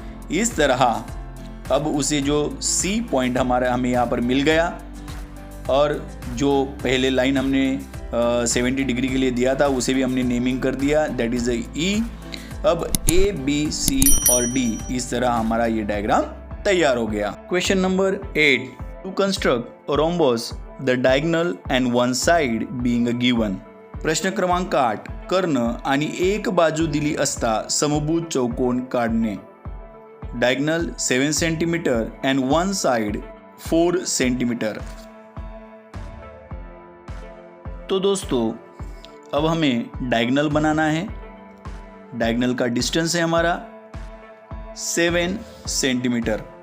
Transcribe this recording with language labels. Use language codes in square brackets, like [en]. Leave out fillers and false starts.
[hi] इस तरह अब उसे जो सी पॉइंट हमें यहाँ पर मिल गया और जो पहले लाइन हमने 70 डिग्री के लिए दिया था उसे भी हमने नेमिंग कर दिया, दैट इज ई। अब ए बी सी और डी, इस तरह हमारा ये डायग्राम तैयार हो गया। [en] Question number 8, to construct a rhombus the diagonal and one side being given. [mr] प्रश्न क्रमांक 8, कर्ण आणि एक बाजू दिली असता समभुज चौकोन काढणे। [en] Diagonal 7 centimetre and one side 4 centimetre. [hi] तो दोस्तों अब हमें डायगोनल बनाना है। डायगोनल का डिस्टेंस है हमारा 7 सेंटीमीटर।